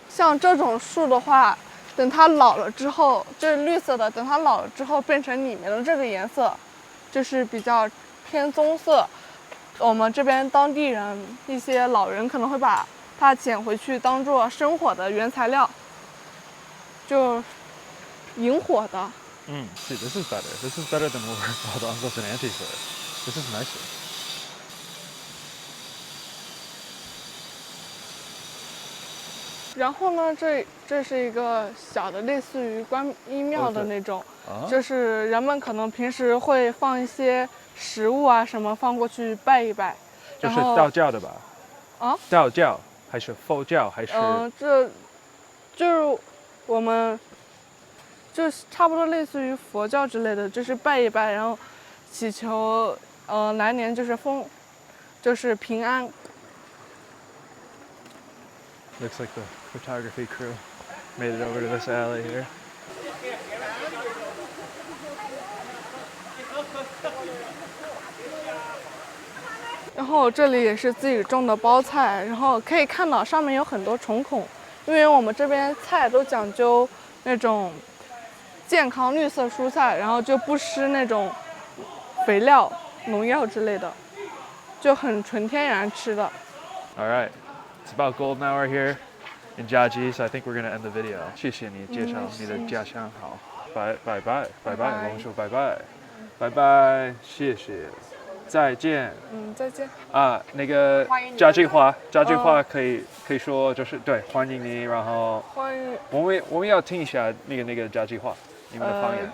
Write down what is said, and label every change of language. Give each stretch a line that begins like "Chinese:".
Chinese: 像这种树的话，等它老了之后，这是绿色的，等它老了之后变成里面的这个颜色，就是比较偏棕色。我们这边当地人一些老人可能会把它捡回去当做生火的原材料，就引火的。
English: See, this is better. This is better than where all the uncles and aunties live. This is nicer.
Chinese: 然后呢，这是一个小的类似于观音庙的那种，就是人们可能平时会放一些食物啊什么放过去拜一拜。就是道教的吧？道教还是佛教还是？这就是我们就是差不多类似于佛教之类的，就是拜一拜，然后祈求来年就是平安。
English: Looks like the photography crew made it over to this alley here.
Chinese: 然后这里也是自己种的包菜，然后可以看到上面有很多虫孔，因为我们这边菜都讲究那种健康绿色蔬菜，然后就不施那种肥料、农药之类的，就很纯天然吃的。
English: All right, it's about golden hour here in Jiaji, so I think we're gonna end the video.
Chinese: 谢谢你介绍你的家乡好，拜拜拜拜拜，我们说拜拜，拜拜，谢谢。再见。再见。那个家句话可以说就是对，欢迎你，然后欢迎。我们要听一下那个家句话，你们的方言。